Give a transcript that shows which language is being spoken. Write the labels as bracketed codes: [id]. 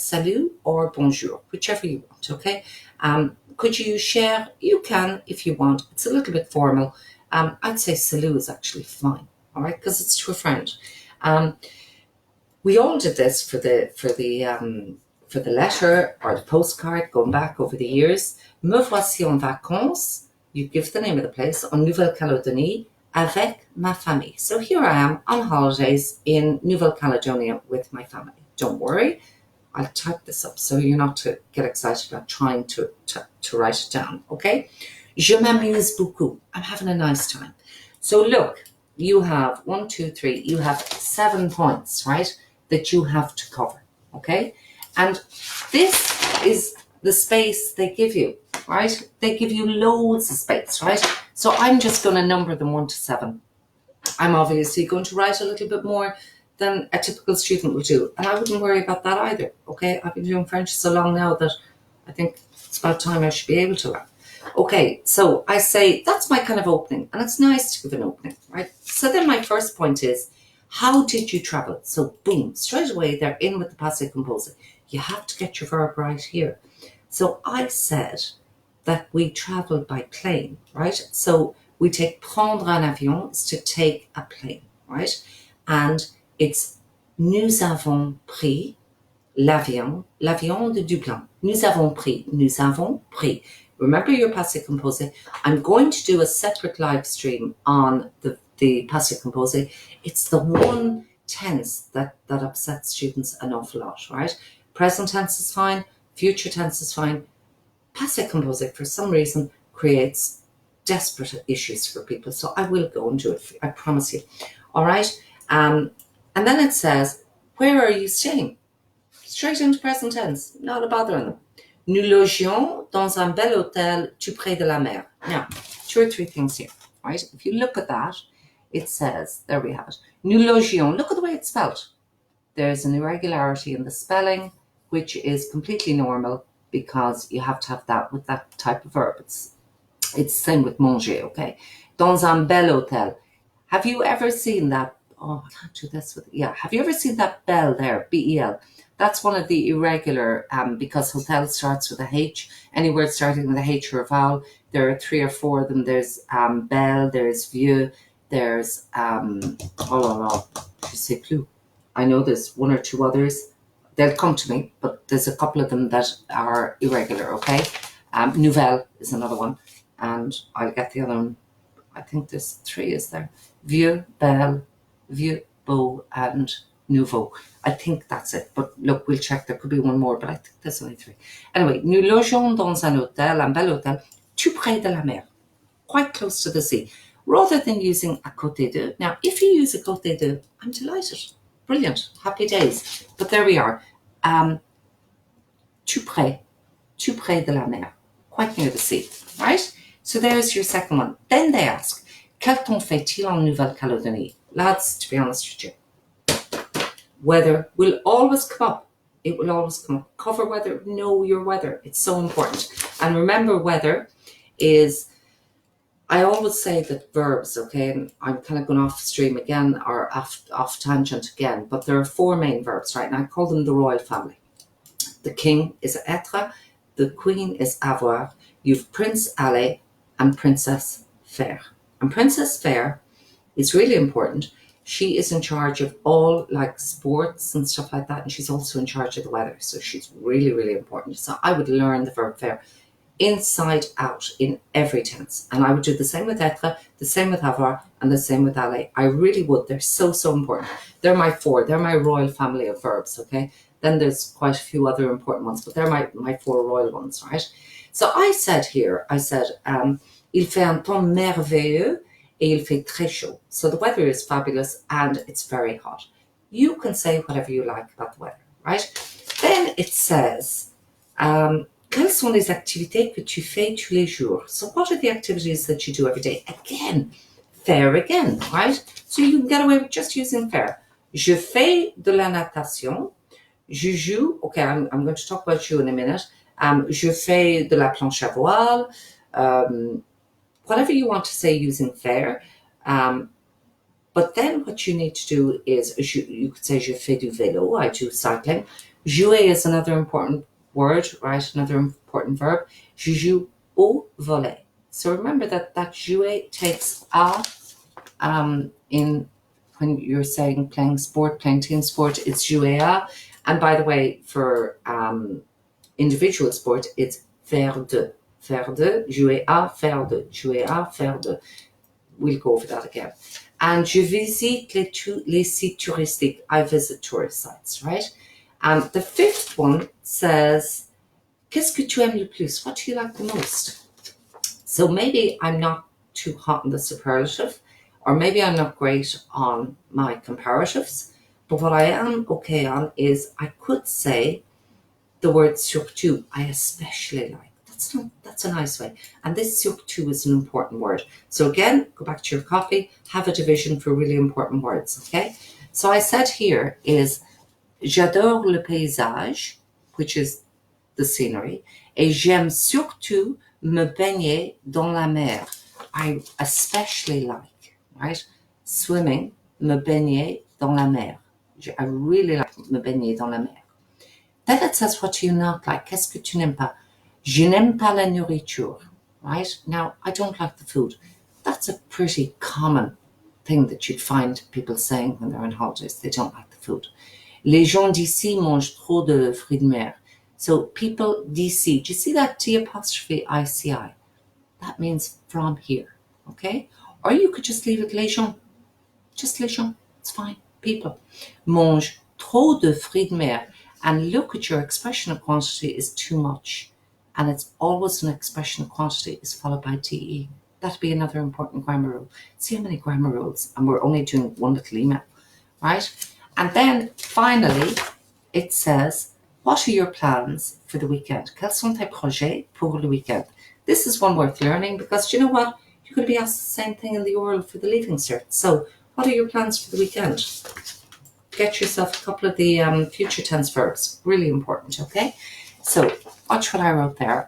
[en] Salut or bonjour, whichever you want, okay? Could you use cher? You can if you want. It's a little bit formal. I'd say salut is actually fine, all right? Because it's to a friend. We all did this for the letter or the postcard going back over the years. [fr] Me voici en vacances. [en] You give the name of the place, [fr] en Nouvelle-Calédonie avec ma famille. [en] So here I am on holidays in Nouvelle Caledonia with my family. Don't worry, I'll type this up so you're not to get excited about trying to write it down, okay? [fr] Je m'amuse beaucoup. [en] I'm having a nice time. So look, you have 1, 2, 3, you have 7 points, right, that you have to cover, okay? And this is the space they give you, right? They give you loads of space, right? So I'm just going to number them 1 to 7. I'm obviously going to write a little bit more than a typical student will do. And I wouldn't worry about that either, okay? I've been doing French so long now that I think it's about time I should be able to learn. Okay, so I say that's my kind of opening, and it's nice to give an opening, right? So then my first point is, how did you travel? So boom, straight away they're in with the passé composé. You have to get your verb right here. So I said that we traveled by plane, right? So we take [fr] prendre un avion [en] is to take a plane, right? And it's [fr] nous avons pris l'avion de Dublin. Nous avons pris. [en] Remember your passé composé. I'm going to do a separate live stream on the passé composé. It's the one tense that upsets students an awful lot, right? Present tense is fine, future tense is fine. Passé composé, for some reason, creates desperate issues for people. So I will go and do it for you, I promise you. All right? And then it says, where are you staying? Straight into present tense, not a bother on them. [fr] Nous logions dans un bel hôtel tout près de la mer. [en] Now, 2 or 3 things here, right? If you look at that, it says, there we have it. Nous logions, look at the way it's spelled. There's an irregularity in the spelling, which is completely normal because you have to have that with that type of verb. It's the same with manger, okay? [fr] Dans un bel hôtel. [en] Have you ever seen that? Oh, I can't do this with, yeah. Have you ever seen that bell there, B-E-L? That's one of the irregular, because hotel starts with a H. Any word starting with a H or a vowel, there are 3 or 4 of them. There's belle, there's vieux, there's, [fr] je sais plus. [en] I know there's 1 or 2 others. They'll come to me, but there's a couple of them that are irregular, okay? Nouvelle is another one, and I'll get the other one. I think there's 3, is there? Vieux, belle, vieux, beau, and nouveau. I think that's it, but look, we'll check. There could be 1 more, but I think there's only 3. [fr] Anyway, nous logeons dans un hôtel, un bel hôtel, tout près de la mer, [en] quite close to the sea, rather than using [fr] à côté de. [en] Now, if you use à côté de, I'm delighted. Brilliant. Happy days. But there we are. [fr] Tout près de la mer, [en] quite near the sea, right? So there's your second one. Then they ask, [fr] quel temps fait-il en Nouvelle-Calédonie? [en] Lads, to be honest with you, weather will always come up. It will always come up. Cover weather, know your weather. It's so important. And remember, weather is, I always say that verbs, okay, and I'm kind of going off stream again or off tangent again, but there are 4 main verbs, right? And I call them the royal family. The king is être, the queen is avoir, you've Prince aller and Princess faire. And Princess faire is really important. She is in charge of all like sports and stuff like that, and she's also in charge of the weather. So she's really, really important. So I would learn the verb faire inside out in every tense. And I would do the same with être, the same with avoir, and the same with aller. I really would. They're so, so important. They're my 4. They're my royal family of verbs, okay? Then there's quite a few other important ones, but they're my 4 royal ones, right? So I said here, [fr] il fait un temps merveilleux et il fait très chaud. [en] So the weather is fabulous and it's very hot. You can say whatever you like about the weather, right? Then it says, [fr] quelles sont les activités que tu fais tous les jours? [en] So what are the activities that you do every day? Again, faire again, right? So you can get away with just using faire. [fr] Je fais de la natation. Je joue, [en] okay, I'm going to talk about you in a minute. [fr] Je fais de la planche à voile. [en] Whatever you want to say using faire. But then what you need to do is, you could say [fr] je fais du vélo, [en] I do cycling. Jouer is another important word, right? Another important verb. [fr] Je joue au volley. [en] So remember that jouer takes a in when you're saying playing sport, playing team sport, it's jouer à. And by the way, for individual sport, it's faire de. [fr] Faire de, jouer à, faire de. Jouer à, faire de. [en] We'll go over that again. [fr] And je visite les sites touristiques. [en] I visit tourist sites, right? The fifth one says, [fr] qu'est-ce que tu aimes le plus? [en] What do you like the most? So maybe I'm not too hot on the superlative, or maybe I'm not great on my comparatives, but what I am okay on is I could say the word surtout, I especially like. That's a nice way. And this surtout is an important word. So again, go back to your copy, have a division for really important words, okay? So I said here is, [fr] j'adore le paysage, [en] which is the scenery, [fr] et j'aime surtout me baigner dans la mer. [en] I especially like, right? Swimming, [fr] me baigner dans la mer. [en] I really like [fr] me baigner dans la mer. [en] Then it says, what do you not like? [fr] Qu'est-ce que tu n'aimes pas? Je n'aime pas la nourriture, right? [en] Now, I don't like the food. That's a pretty common thing that you'd find people saying when they're on holidays. They don't like the food. [fr] Les gens d'ici mangent trop de fruits de mer. [en] So people d'ici, do you see that D apostrophe ICI? That means from here, okay? Or you could just leave it les gens. Just les gens, it's fine. People [fr] mangent trop de fruits de mer. [en] And look at your expression of quantity is too much. And it's always an expression of quantity is followed by TE. That'd be another important grammar rule. See how many grammar rules, and we're only doing one little email, right? And then finally, it says, what are your plans for the weekend? [fr] Quels sont tes projets pour le weekend? [en] This is one worth learning because you know what? You're going to be asked the same thing in the oral for the Leaving Cert. So what are your plans for the weekend? Get yourself a couple of the future tense verbs. Really important, okay? So watch what I wrote there.